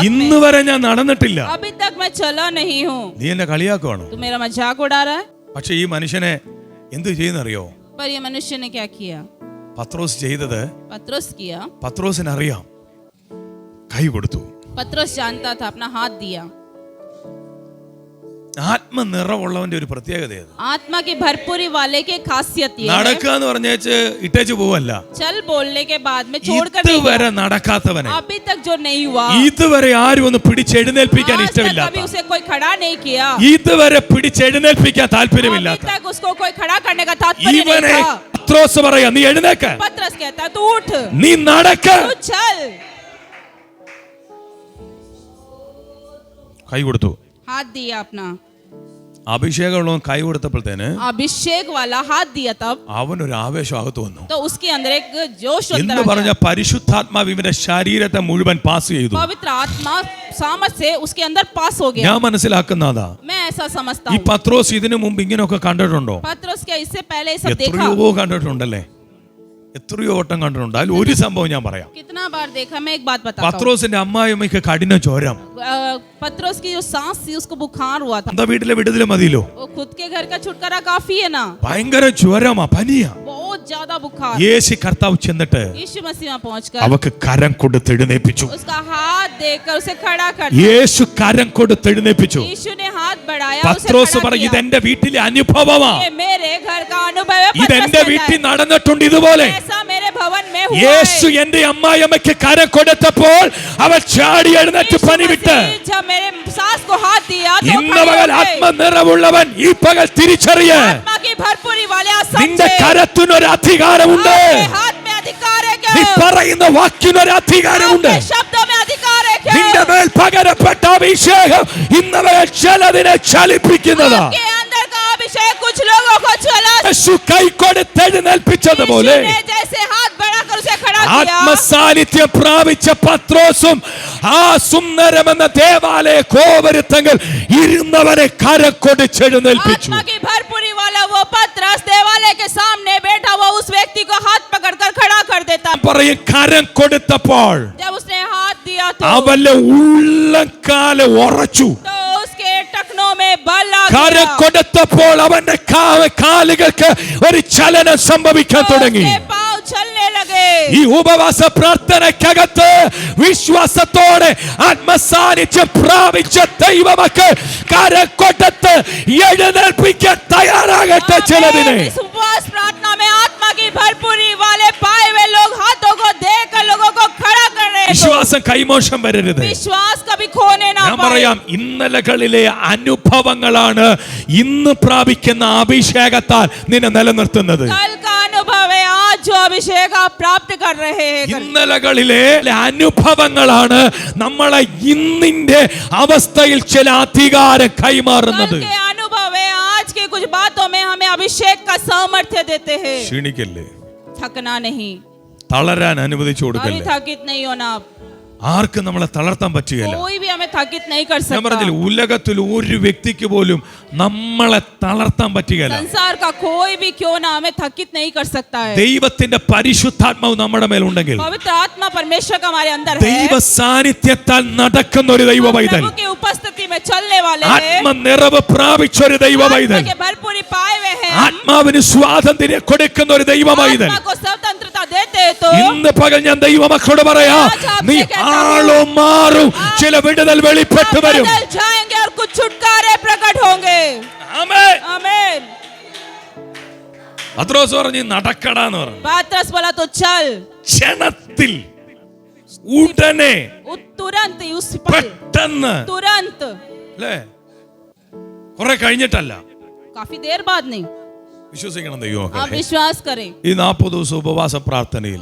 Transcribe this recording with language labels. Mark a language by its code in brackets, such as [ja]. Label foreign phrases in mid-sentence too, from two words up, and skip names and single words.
[ml] ഇന്ന് [hi] में। [ml] വരെ ഞാൻ നടന്നിട്ടില്ല. [hi] अभी तक मैं चला नहीं हूँ। [ml] നീ എന്നെ കളിയാക്കുവാണോ? [hi] तू मेरा मजाक उड़ा रहा है। [ml] പക്ഷെ ഈ മനുഷ്യനെ എന്ത് ചെയ്യുന്നറിയോ? [hi] पर ये मनुष्य ने क्या किया? [ml] പത്രോസ് ചെയ്തത്, [hi] पतरस किया। [ml] പത്രോസിന് അറിയാം. കൈ കൊടുത്തു. [hi] पतरस जानता था, अपना हाथ दिया। [ml] ആത്മനിറവുള്ളവന്റെ ഒരു പ്രത്യേകതയാണ്. [hi] आत्मा की भरपूरी वाले की खासियत ये है। [ml] നടക്കുക എന്ന് പറഞ്ഞേച്ച് ഇട്ടേച്ച് പോവല്ല. [hi] चल बोलने के बाद में छोड़कर नहीं [ml] ഇതുവരെ [hi] गया। [ml] നടക്കാത്തവനെ [hi] अभी तक जो नहीं हुआ, [ml] ഇതുവരെ ആരും ഒന്ന് പിടിച്ചെഴുന്നേൽപ്പിക്കാൻ [hi] आज तक [ml] ഇഷ്ടമില്ലാത്ത, [hi] कभी उसे कोई खड़ा नहीं किया, [ml] ഇതുവരെ പിടിച്ചെഴുന്നേൽപ്പിക്കാൻ [hi] अभी [ml] താല്പര്യമില്ലാത്ത [hi] तक उसको कोई खड़ा करने का तात्पर्य [ml] ഇവനെ [hi] नहीं था। [ml] പത്രോസ് പറയാ, നീ എഴുന്നേക്ക, [hi] पतरस कहता है तू उठ, [ml] നീ നടക്ക. [hi] तू चल। [ml] കൈ കൊടുത്തു. [hi] हाथ दिया अपना। [ml] അഭിഷേകമുള്ളവൻ കൈ കൊടുത്തപ്പോഴത്തേന് [hi] अभिषेक वाला हाथ दिया तब [ml] അവനൊരു ആവേശം അകത്ത് വന്നു. [hi] तो उसके अंदर एक जोश [ml] എന്ന് [hi] अंदर आ [ml] പറഞ്ഞ [hi] गया। [ml] പരിശുദ്ധാത്മാവ് ഇവന്റെ ശരീരത്തെ മുഴുവൻ പാസ് ചെയ്തു. [hi] पवित्र आत्मा सामर्थ से उसके अंदर पास हो गया। [ml] ഞാൻ മനസ്സിലാക്കുന്നതാ, [hi] मैं ऐसा समझता [ml] ഈ [hi] हूँ। [ml] പത്രോസ് ഇതിനു മുമ്പ് ഇങ്ങനെയൊക്കെ കണ്ടിട്ടുണ്ടോ? [hi] पतरस क्या इससे पहले ये सब देखा? [ml] എത്രയോ കണ്ടിട്ടുണ്ടല്ലേ, എത്രയോ വട്ടം കണ്ടിട്ടുണ്ട്. അതിൽ ഒരു സംഭവം ഞാൻ പറയാം. [hi] कितना बार देखा, मैं एक बात बताता हूँ। [ml] പത്രോസിന്റെ അമ്മായിയമ്മയ്ക്ക് കഠിന ചോരം. [hi] पतरस की जो सांस थी उसको बुखार हुआ था। [ml] എന്താ വീട്ടിലെ വിടുതല മതിയല്ലോ. [hi] वो खुद के घर का छुटकारा काफी है ना। [ml] ഭയങ്കര ജ്വരമാ, പനിയാ. [hi] बहुत ज्यादा बुखार। [ml] യേശു കർത്താവ് ചെന്നിട്ട് [hi] यीशु मसीह में पहुंचकर [ml] അവക്ക് കരം കൊടുത്ത് എഴുന്നേൽപ്പിച്ചു. [hi] उसका हाथ देकर उसे खड़ा कर दिया। [ml] യേശു കരം കൊടുത്ത് എഴുന്നേൽപ്പിച്ചു. [hi] यीशु ने हाथ बढ़ाया, उसे [ml] പത്രോസ് [hi] खड़ा [ml] പറഞ്ഞു, [hi] किया। [ml] ഇതെന്റെ വീട്ടിലെ അനുഭവമാ, [hi] ये मेरे घर का अनुभव है। [ml] ഇതെന്റെ [hi] पतरस [ml] വീട്ടിൽ [hi] कहता है, [ml] നടന്നിട്ടുണ്ട് ഇതുപോലെ. [hi] ऐसा मेरे भवन में हुआ [ml] യേശു [hi] है। [ml] എന്റെ അമ്മായിയമ്മയ്ക്ക് കരം കൊടുത്തപ്പോൾ അവൻ ചാടി എഴുന്നേറ്റ് [hi] यीशु [ml] പണിവിട്ട് [hi] मसीह जब मेरे सास को हाथ दिया तो [ml] ഇന്ന് [hi] खड़े [ml] പകൽ [hi] हो गए। [ml] ആത്മനിറവുള്ളവൻ ഈ പകൽ തിരിച്ചറിയ [hi] आत्मा की भरपूरी वाले आज [ml] നിന്റെ [hi] समझे। [ml] കരത്തിനൊരു അധികാരമുണ്ട്. [hi] आपके हाथ में अधिकार है क्या? [ml] നീ പറയുന്ന വാക്കിനൊരു അധികാരമുണ്ട്. [hi] आपके शब्दों में अधिकार है क्या? [ml] നിന്റെ മേൽ പകരപ്പെട്ട അഭിഷേകം ഇന്ന് പകൽ ചിലതിനെ ചലിപ്പിക്കുന്നതാ. [hi] आपके अंदर का अभिषेक कुछ लोगों को चला। [ml] യേശു കൈ കൊടുത്തെഴുന്നേൽപ്പിച്ചതുപോലെ [hi] यीशु ने जैसे हाथ बढ़ाकर उसे खड़ा किया। [ml] ആത്മസാന്നിധ്യം പ്രാപിച്ച പത്രോസും ആ സുന്ദരമെന്ന ദേവാലയ കോപുരത്തങ്ങൾ ഇരുന്നവരെ കരം കൊടുത്തെഴുന്നേൽപ്പിച്ചു. [hi] आत्मा की भरपूरी वाला वो पतरस देवालय के सामने बैठा हुआ उस व्यक्ति को हाथ पकड़कर खड़ा कर देता। [ml] പറയും കരം കൊടുത്തപ്പോൾ [hi] जब उसने हाथ दिया [ml] അവന്റെ ഉള്ളക്കാല് ഉറച്ചു. [hi] तो उसके टखनों में बल आ [ml] കരം [hi] गया। [ml] കൊടുത്തപ്പോൾ അവന്റെ കാലുകൾക്ക് ഒരു ചലനം സംഭവിക്കാൻ തുടങ്ങി. [hi] उसके पांव चलने लगे। [ml] ഈ ഉപവാസ പ്രാർത്ഥനയ്ക്കകത്ത് വിശ്വാസത്തോടെ ആത്മസാന്നിധ്യം പ്രാപിച്ച ദൈവമക്കൾ കരം കൊടുത്ത് എഴുന്നേൽപ്പിക്കാൻ തയ്യാറാകട്ടെ. ചിലതിനെ [hi] इस उपवास प्रार्थना में आत्मा की भरपूरी वाले पाए हुए लोग हाथों को देकर लोगों को खड़ा कर रहे हैं। [ml] വിശ്വാസം കൈമോശം വരരുത്. [hi] विश्वास कभी खोने ना [ml] ഞാൻ [hi] पाए। [ml] പറയാം, ഇന്നലകളിലെ അനുഭവങ്ങളാണ് ഇന്ന് പ്രാപിക്കുന്ന അഭിഷേകത്താൽ നിന്നെ നിലനിർത്തുന്നത്. [hi] कल का अनुभव है आज जो अभिषेक आप प्राप्त कर रहे हैं। [ml] ഇന്നലകളിലെ അനുഭവങ്ങളാണ് നമ്മളെ ഇന്നിന്റെ അവസ്ഥയിൽ ചില അധികാരം കൈമാറുന്നത്. [hi] कल के अनुभव है आज की कुछ बातों में हमें अभिषेक का सामर्थ्य देते हैं। [ml] ക്ഷീണിക്കല്ലേ, [hi] थकना नहीं, [ml] തളരാൻ അനുവദിച്ചു [hi] कभी [ml] കൊടുക്കല്ലേ. [hi] थकित नहीं होना। [ml] ആർക്കും നമ്മളെ തളർത്താൻ പറ്റുകയില്ല. [hi] कोई भी हमें थकित नहीं कर [ml] ഞാൻ [hi] सकता। [ml] പറഞ്ഞില്ല, ഉലകത്തിൽ ഒരു വ്യക്തിക്ക് പോലും നമ്മളെ തളർത്താൻ പറ്റുകയില്ല. [hi] संसार का कोई भी क्यों ना हमें थकित नहीं कर सकता है। [ml] ദൈവത്തിന്റെ പരിശുദ്ധാത്മാവ് നമ്മുടെ മേലുണ്ടെങ്കിൽ, [hi] पवित्र आत्मा परमेश्वर का हमारे अंदर है। [ml] ദൈവ സാന്നിധ്യത്താൽ നടക്കുന്ന ഒരു ദൈവ പൈതൽ, [hi] प्रभु की उपस्थिति में चलने वाले हैं। [ml] ആത്മനിറവ് പ്രാപിച്ച ഒരു ദൈവ [hi] आत्मा [ml] പൈതൽ, [hi] के भरपूरी पाए हुए हैं। [ml] ആത്മാവിന് സ്വാതന്ത്ര്യം കൊടുക്കുന്ന ഒരു ദൈവ പൈതൽ. [hi] आत्मा को स्वतंत्रता देते हैं तो [ml] ഇന്ന് പകൽ ഞാൻ ദൈവമക്കളോട് പറയാ, നീ ആളും മാറും, ചില വിടുതൽ വെളിപ്പെട്ടു വരും. [hi] बदल जाएंगे और कुछ छुटकारे प्रकट होंगे। [ml] ആമേൻ. [hi] आमीन। [ml] പത്രോസ് പറഞ്ഞു നടക്കടാന്ന് പറഞ്ഞു. [hi] पतरस बोला तो चल। [ml] ക്ഷണത്തിൽ, ഉടനെ, [hi] तुरंत ही उस पल, [ml] പെട്ടെന്ന്, [hi] तुरंत, [ml] അല്ലേ? കുറെ കഴിഞ്ഞിട്ടല്ല. [hi] काफी देर बाद नहीं। [ml] വിശ്വസിക്കണം [hi] आप [ml] ദൈവമക്കളെ. [hi] विश्वास करें, [ml] ഈ 40 ദിവസം ഉപവാസ പ്രാർത്ഥനയിൽ